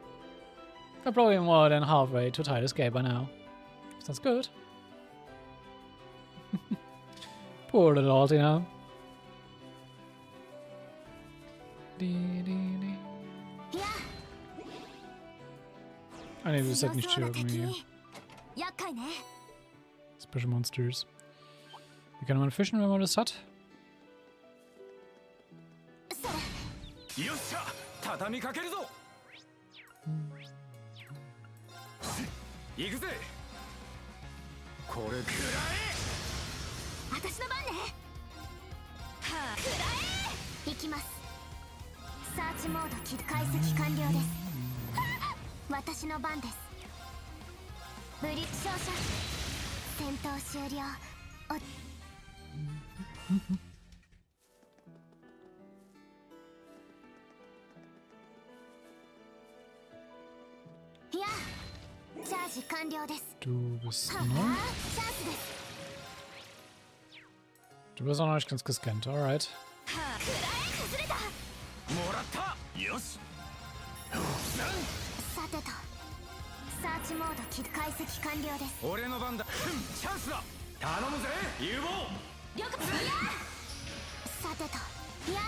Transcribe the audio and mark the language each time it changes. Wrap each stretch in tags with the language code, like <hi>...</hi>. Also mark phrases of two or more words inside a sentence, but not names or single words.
<en>We're probably more than halfway to Titus Gate by now. Sounds good. Poor little Altina. I need to set</en> <de>nicht irgendwie.</de> <en>Special Monsters.</en> <de>Wie kann man fischen, wenn man das hat?</de> <ja>よっしゃ、畳みかけるぞ。行くぜ。これくらえ。私の番ね。はあ、くらえ。行きます。サーチモード起動。解析完了です。私の番です。ブリ照射。戦闘終了。いや、チャージ完了です。</ja> <de>Du bist noch? Du bist auch noch nicht ganz gescannt, alright.</de> <ja>もらった。よし。さてと、サーチモード起動。解析完了です。俺の番だ。チャンスだ。頼むぜ、有望。了解。さてと、いや。</ja>